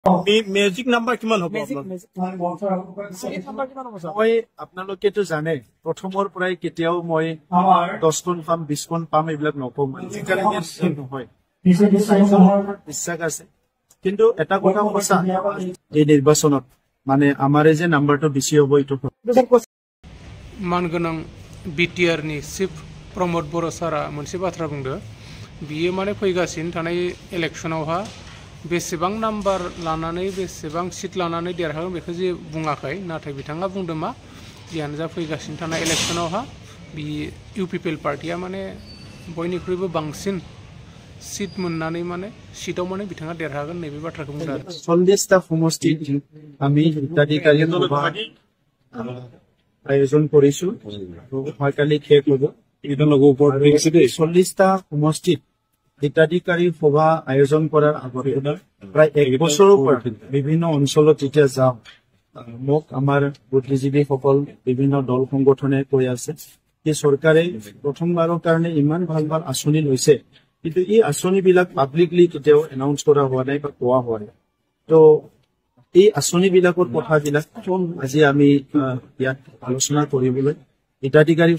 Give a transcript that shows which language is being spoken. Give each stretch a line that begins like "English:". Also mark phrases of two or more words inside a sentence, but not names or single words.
English: magic number
Assamese: কিমান হ'ব মই আপোনালোকেতো জানে প্ৰথমৰ পৰাই কেতিয়াও মই 10খন পাম 20খন পাম এইবিলাক নকওঁ নহয় বিশ্বাস আছে কিন্তু এটা কথা সঁচা এই নিৰ্বাচনত মানে আমাৰে যে নাম্বাৰটো বেছি হ'ব এইটো
Bodo: मानगोनां बिटिआरनि चिफ प्रमोद बर' सारा मोनसे बाथ्रा बुंदो बियो माने फैगासिनो थानाय इलेक्शनावहा बेसेबां नाम्बार लानानै बेसेबां सीट लानानै देरहागोन बेखौ जे बुङाखै नाथाय बिथाङा बुंदों मा जियानो जा फैगासिनो थानाय इलेक्शनावहा बि इउपिपिएल पार्टिया माने बयनिख्रुइबो बांसिन सीट मोननानै माने सीटआव माने बिथाङा देरहागोन नैबे बाथ्राखौ बुंदों
Assamese: 40টা সমষ্টি আমি হিতাধিকাৰী আয়োজন কৰিছো মই কালি শেষ হ'ব 40টা সমষ্টিত হিতাধিকাৰী সভা আয়োজন কৰাৰ আগতে প্ৰায় 1 বছৰৰ পৰা বিভিন্ন অঞ্চলত যেতিয়া যাওঁ মোক আমাৰ বুদ্ধিজীৱীসকল বিভিন্ন দল সংগঠনে কৈ আছে যে চৰকাৰে প্ৰথমবাৰৰ কাৰণে ইমান ভাল ভাল আঁচনি লৈছে কিন্তু এই আঁচনিবিলাক পাব্লিকলি কেতিয়াও এনাউন্স কৰা হোৱা নাই বা কোৱা হোৱা নাই তো এই আঁচনিবিলাকৰ কথাবিলাক আজি আমি ইয়াত আলোচনা কৰিবলৈ হিতাধিকাৰী